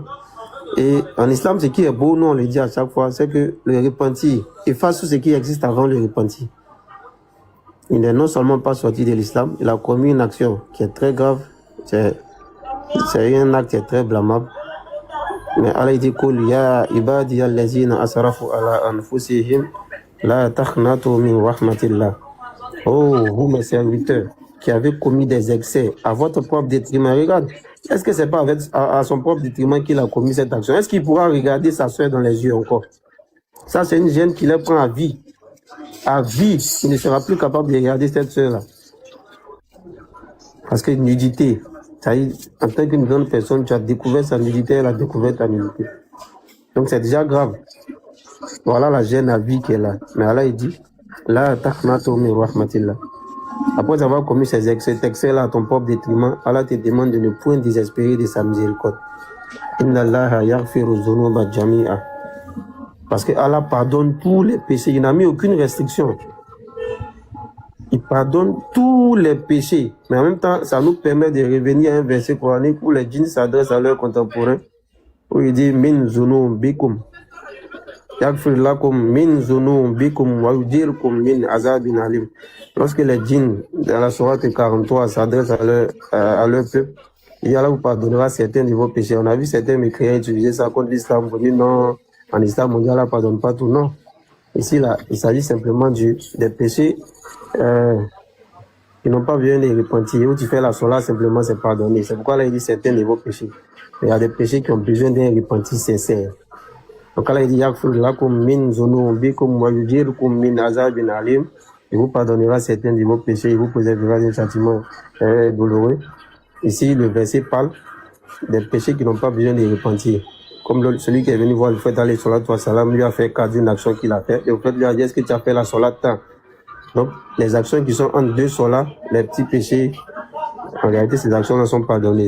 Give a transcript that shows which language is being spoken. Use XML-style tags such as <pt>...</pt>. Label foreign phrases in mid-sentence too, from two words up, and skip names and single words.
<fr>Et en islam, ce qui est beau, nous on le dit à chaque fois, c'est que le repentir efface tout ce qui existe avant le repentir. Il n'est non seulement pas sorti de l'islam, il a commis une action qui est très grave, c'est un acte qui est très blâmable. Mais Allah dit</fr> <ar>قل يا عبادي الذين أسرفوا على أنفسهم لا تقنطوا من رحمة الله.</ar> <fr>Oh, vous mes serviteurs qui avez commis des excès à votre propre détriment, regarde, est-ce que c'est pas à son propre détriment qu'il a commis cette action? Est-ce qu'il pourra regarder sa soeur dans les yeux encore? Ça, c'est une gêne qui les prend à vie. À vie, il ne sera plus capable de regarder cette soeur-là. Parce que nudité, ça y est, en tant qu'une grande personne, tu as découvert sa nudité, elle a découvert ta nudité. Donc c'est déjà grave. Voilà la gêne à vie qui est là. Mais Allah, il dit,</fr> <ar>لا تقنطوا من رحمة الله.</ar> <fr>Après avoir commis ces excès-là à ton propre détriment, Allah te demande de ne point désespérer de sa miséricorde.</fr> <ar>إن الله يغفر الذنوب جميعا.</ar> <fr>Parce que Allah pardonne tous les péchés. Il n'a mis aucune restriction. Il pardonne tous les péchés. Mais en même temps, ça nous permet de revenir à un verset coranique où les djinns s'adressent à leurs contemporains. Où il dit</fr> <ar>من ذنوبكم. يغفر لكم من ذنوبكم ويجركم من عذاب أليم.</ar> <fr>Lorsque les djinns, dans la sourate 43, s'adressent à leur peuple, et Allah vous pardonnera certains de vos péchés. On a vu certains mécréants utiliser ça contre l'islam pour dire non, en islam, on dit Allah pardonne pas tout. Non. Ici, là, il s'agit simplement des péchés qui n'ont pas besoin de repentir. Où tu fais la sola, simplement, c'est pardonné. C'est pourquoi là, il dit certains de vos péchés. Mais il y a des péchés qui ont besoin d'un repentir sincère. Donc là, il dit</fr> <ar>يغفر لكم من ذنوبكم ويجركم من عذاب أليم.</ar> <fr>Il vous pardonnera certains de vos péchés, il vous préservera d'un châtiment douloureux. Ici, le verset parle des péchés qui n'ont pas besoin de repentir. Comme celui qui est venu voir le fait d'aller sur la toile salam, lui a fait cadre d'une action qu'il a fait. Et au fait, lui a dit, est-ce que tu as fait la solat tant? Donc, les actions qui sont entre deux solats, les petits péchés, en réalité, ces actions-là sont pardonnées.</fr>